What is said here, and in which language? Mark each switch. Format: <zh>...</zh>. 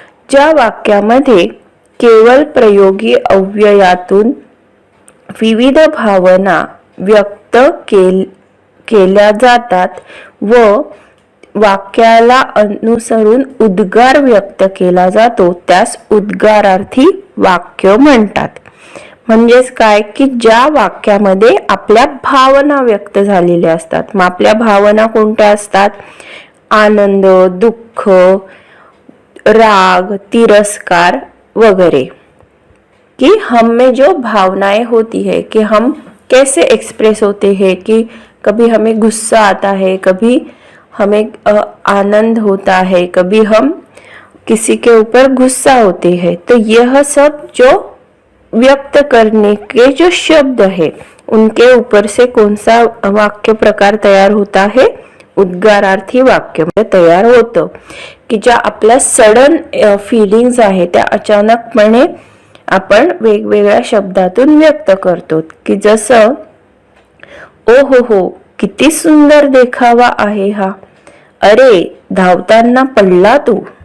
<mr>ज्या वाक्यामध्ये केवळ प्रयोगी अव्ययातून विविध भावना व्यक्त केल्या जातात व वाक्याला अनुसरून उद्गार व्यक्त केला जातो त्यास उद्गारार्थी वाक्य म्हणतात. म्हणजेच काय की ज्या वाक्यामध्ये आपल्या भावना व्यक्त झालेल्या असतात. मग आपल्या भावना कोणत्या असतात? आनंद, दुःख, राग, तिरस्कार वगैरे.</mr> <hi>कि हम में जो भावनाएं होती है कि हम कैसे एक्सप्रेस होते हैं, कि कभी हमें गुस्सा आता है, कभी हमें आनंद होता है, कभी हम किसी के ऊपर गुस्सा होते हैं. तो यह सब जो व्यक्त करने के जो शब्द है उनके ऊपर से कौन सा वाक्य प्रकार तयार होता है?</hi> <mr>उद्गारार्थी वाक्य तयार होतं. की ज्या आपल्या सडन फिलिंग्स आहे त्या अचानकपणे आपण वेगवेगळ्या शब्दातून व्यक्त करतो. की जसं, ओ हो किती सुंदर देखावा आहे हा, अरे धावताना पडला तू.</mr>